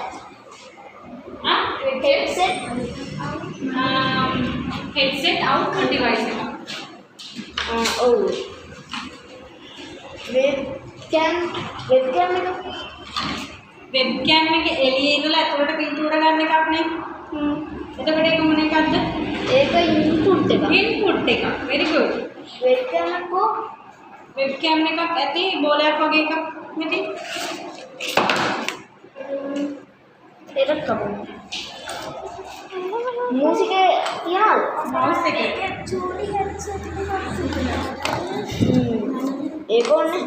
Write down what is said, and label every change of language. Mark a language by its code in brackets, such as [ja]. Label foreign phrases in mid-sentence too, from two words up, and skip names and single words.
[en] headset output device එක. [si] ඔව්. webcam එක එළියේ ඉඳලා ඇතුළට පින්තූර ගන්න එකක් නේ. එතකොට ඒක මොන එකක්ද? ඒක input එක. input එක. [en] very good. [si] webcam එකක් ඇති බෝලයක් වගේ එකක් නැති. ඒකත් කපන්න. music තියනවද? mouse එක. චූටි headset ඒක ඕනේ.